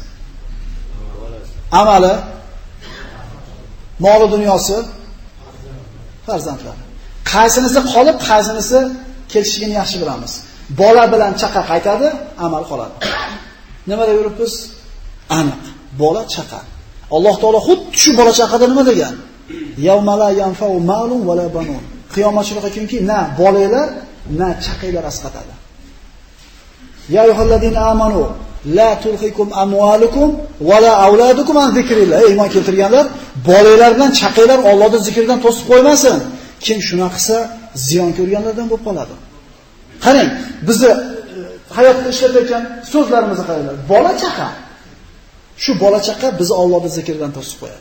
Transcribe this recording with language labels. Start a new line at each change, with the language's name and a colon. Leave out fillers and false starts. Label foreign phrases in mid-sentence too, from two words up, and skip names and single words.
Uzbek: Amali, moli dunyosi, farzandlar. Qaysinisi qolib, qaysinisi kelishligini yaxshi bilamiz. Bola bilan chaqa qaytadi, amal qoladi. Nima deb yuribmiz? Aniq. Bola chaqa. Alloh taolo xuddi shu bola chaqada nima degan?
Arabic: يوم لا ينفع مال ولا بنون.
Uzbek: Qiyomatchilikqa kunki, na bolalar, na chaqalar asqatadi.
Arabic: يا أيها الذين آمنوا لا تلهكم أموالكم ولا أولادكم عن ذكر الله.
Uzbek: Ey iymon keltirganlar, bolalar bilan chaqalar Allohning zikridan to'sib qo'ymasin. Kim shuna qilsa, ziyon ko'rganlardan bo'lib qoladi. Qarang, bizni hayotda ishlatayotgan so'zlarimizni qaranglar. Bola chaqa. Shu bola chaqa bizni Allohning zikridan to'sib qo'yadi.